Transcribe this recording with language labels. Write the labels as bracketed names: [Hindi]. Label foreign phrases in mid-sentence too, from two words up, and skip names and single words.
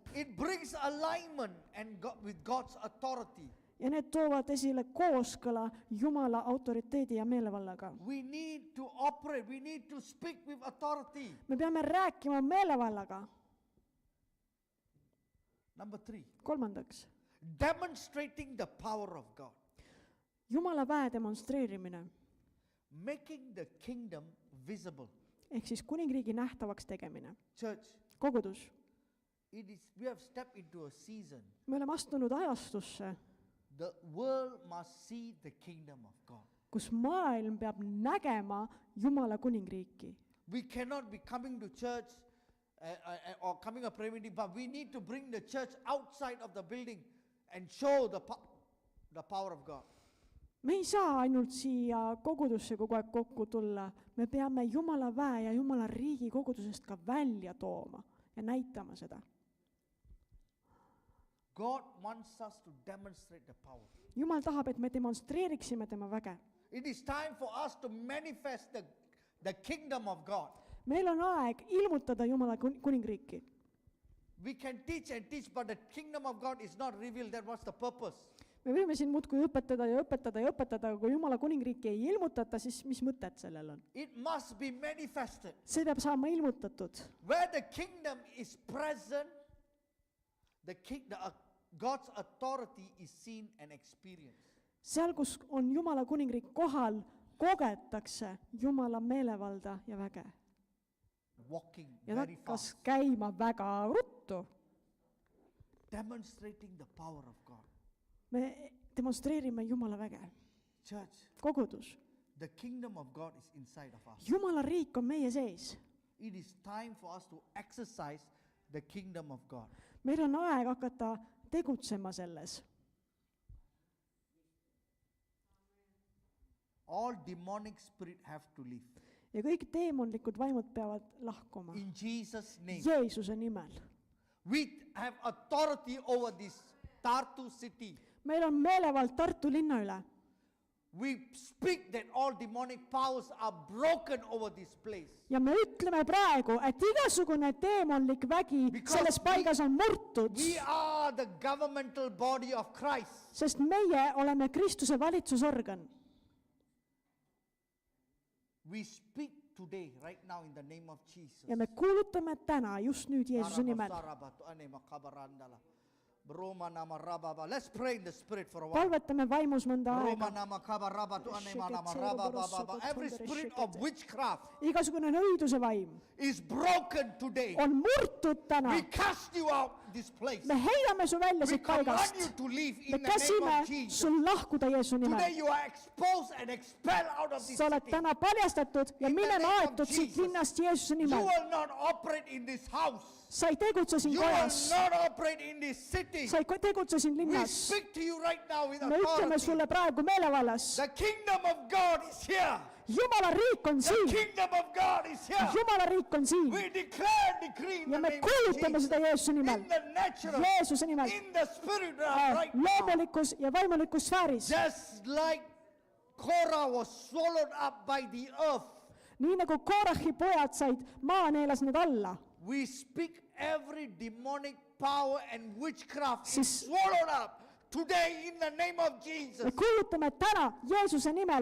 [English] It brings alignment and with God's authority. [Estonian] Ja need toovad esile kooskõla Jumala autoriteedi ja meelevallaga. [English] We need to operate, we need to speak with authority. [Estonian] Me peame rääkima meelevallaga. [English] Number 3. [Estonian] Kolmandaks, [English] Demonstrating the power of God. [Estonian] Jumala väe demonstreerimine, [English] Making the kingdom visible. [Estonian] ehk siis kuningriigi nähtavaks tegemine. [English] Church, [Estonian] Kogudus, [English] we have stepped into a season. [Estonian] me oleme astunud ajastusse, [English] The world must see the kingdom of God. [Estonian] kus maailm peab nägema Jumala kuningriiki. [English] We cannot be coming to church or coming a prayer meeting, but we need to bring the church outside of the building and show the power of God. [Estonian] Me ei saa ainult siia kogudusse kogu aeg kokku tulla, me peame Jumala väe ja Jumala riigi kogudusest ka välja tooma ja näitama seda. [English] God wants us to demonstrate the power. [Estonian] Jumal tahab, et me demonstreeriksime tema väge. [English] It is time for us to manifest the kingdom of God. [Estonian] Meil on aeg ilmutada Jumala kuningriiki. [English] We can teach and teach, but the kingdom of God is not revealed. That was the purpose. [Estonian] Me võime siin muudkui õpetada ja õpetada ja õpetada, aga kui Jumala kuningriiki ei ilmutata, siis mis mõtet sellel on? [English] It must be manifested. [Estonian] See peab saama ilmutatud. [English] Where the kingdom is present, God's authority is seen and experienced. [Estonian] Seal, kus on Jumala kuningriik kohal, kogetakse Jumala meelevalda ja väge. [English] Walking [Estonian] Ja ta [English] very [Estonian] hakkas [English] fast. [Estonian] käima väga ruttu. [English] Demonstrating the power of God. [Estonian] Me demonstreerime Jumala väge. [English] Church, [Estonian] Kogudus. [English] the kingdom of God is inside of us. [Estonian] Jumala riik on meie sees. [English] It is time for us to exercise the kingdom of God. [Estonian] Meil on aeg hakata tegutsema selles. [English] All demonic spirit have to leave. [Estonian] Ja kõik teemonlikud vaimud peavad lahkuma. [English] In Jesus' name. [Estonian] Jeesuse nimel. [English] We have authority over this Tartu city. [Estonian] Meil on meelevald Tartu linna üle. [English] We speak that all demonic powers are broken over this place. [Estonian] Ja me ütleme praegu, et igasugune teemonlik vägi [English] Because [Estonian] selles paigas on murtud, [English] We are the governmental body of Christ. [Estonian] sest meie oleme Kristuse valitsusorgan. [English] We speak today, right now, in the name of Jesus. [Estonian] Ja me kuulutame täna just nüüd Jeesuse nimel. [English] Let's pray in the spirit for a while. [Estonian] Palvetame vaimus mõnda aega. [English] Every spirit of witchcraft [Estonian] Igasugune nõiduse vaim [English] is broken today. [Estonian] on murtud täna. [English] We cast you out this place. [Estonian] Me heidame su välja [English] We [Estonian] siit [English] command [Estonian] paigast. [English] you to leave [Estonian] Me [English] in the name [Estonian] käsime [English] of Jesus. [Estonian] sul lahkuda Jeesuse [English] Today [Estonian] nimel. [English] you are exposed and expelled out of this [Estonian] Sa oled [English] city. [Estonian] täna paljastatud ja [English] In the [Estonian] minema [English] name of [Estonian] aetud siit [English] Jesus. [Estonian] linnast Jeesuse [English] You [Estonian] nimel. [English] will not operate in this house. [Estonian] Sa ei tegutse siin [English] You will [Estonian] kojas. [English] not operate in this city. [Estonian] Sa ei tegutse siin [English] We [Estonian] linnas. [English] speak to you right now with [Estonian] Me ütleme [English] authority. [Estonian] sulle praegu meelevallas. [English] The kingdom of God is here. [Estonian] Jumala riik on [English] The [Estonian] siin. [English] kingdom of God is here. [Estonian] Jumala riik on siin. [English] We declare and decree in [Estonian] Ja [English] the [Estonian] me [English] name of [Estonian] kuulutame [English] Jesus. [Estonian] seda Jeesuse nimel. [English] In the natural, [Estonian] Jeesuse nimel. [English] in the spirit right now. [Estonian] Loomulikus ja vaimulikus sfääris. [English] Just like Korah was swallowed up by the earth, [Estonian] Nii nagu Korahi pojad said, maa neelas need alla. [English] we speak every demonic power and witchcraft is [Estonian] Siis- [English] swallowed up today in the name of Jesus. [Estonian] Me kuulutame täna Jeesuse nimel,